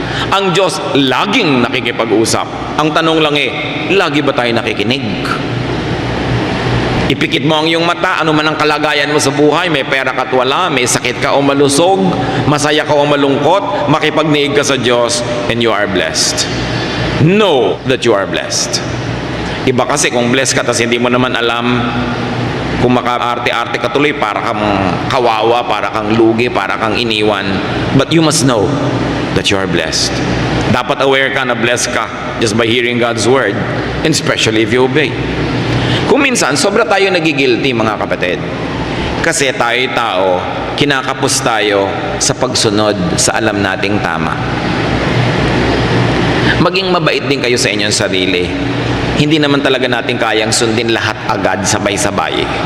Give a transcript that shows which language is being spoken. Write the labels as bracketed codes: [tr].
[tl] Ang Diyos laging nakikipag-usap. Ang tanong lang lagi ba tayo nakikinig? Ipikit mo ang iyong mata, ano man ang kalagayan mo sa buhay, may pera ka at wala, may sakit ka o malusog, masaya ka o malungkot, makipagniig ka sa Diyos [en] and you are blessed. know that you are blessed. [tl] Iba kasi kung blessed ka tapos hindi mo naman alam, kung maka-arte-arte ka tuloy, para kang kawawa, para kang lugi, para kang iniwan. [en] But you must know that you are blessed. [tl] Dapat aware ka na blessed ka [en] just by hearing God's word, and especially if you obey. [tl] Kung minsan, sobra tayo nagigilty, mga kapatid. Kasi tayo tao, kinakapos tayo sa pagsunod sa alam nating tama. Maging mabait din kayo sa inyong sarili. Hindi naman talaga natin kayang sundin lahat agad sabay-sabay.